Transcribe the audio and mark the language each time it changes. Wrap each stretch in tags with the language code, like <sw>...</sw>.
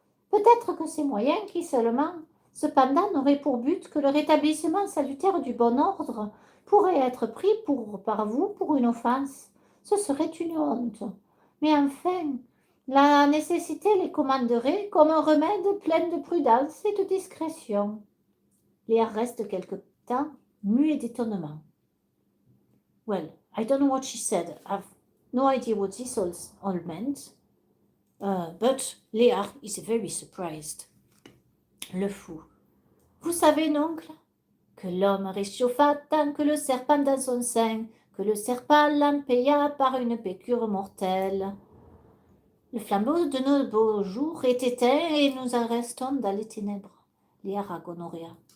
<fr>Peut-être que ces moyens qui seulement, cependant, n'auraient pour but que le rétablissement salutaire du bon ordre, pourraient être pris par vous pour une offense. Ce serait une honte. Mais enfin, la nécessité les commanderait comme un remède plein de prudence et de discrétion. Léa reste quelque temps muet d'étonnement.</fr> <en>Well, I don't know what she said. I've no idea what this all meant. But Léa is very surprised.</en> <fr>Le fou. Vous savez, oncle, que l'homme réchauffa tant que le serpent dans son sein, que le serpent l'empaya par une piqûre mortelle. Le flambeau de nos beaux jours est éteint et nous en restons dans les ténèbres. Léa à Gonorrhea.</fr>